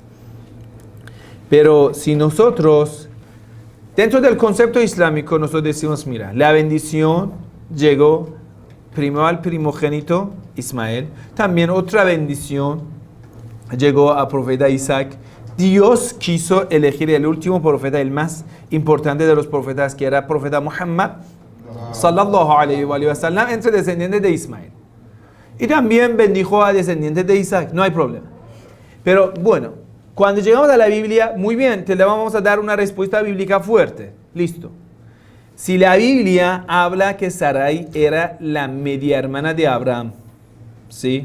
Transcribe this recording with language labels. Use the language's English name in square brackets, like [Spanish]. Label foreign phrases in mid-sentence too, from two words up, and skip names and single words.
[Spanish] Pero si nosotros, dentro del concepto islámico, nosotros decimos, mira, la bendición llegó primero al primogénito Ismael, también otra bendición llegó al profeta Isaac. Dios quiso elegir el último profeta, el más importante de los profetas, que era el profeta Muhammad [Arabic] صلى الله عليه وسلم, [Spanish] entre descendientes de Ismael. Y también bendijo a descendientes de Isaac, no hay problema. Pero bueno, cuando llegamos a la Biblia, muy bien, te le vamos a dar una respuesta bíblica fuerte. Listo. Si la Biblia habla que Sarai era la media hermana de Abraham, ¿sí?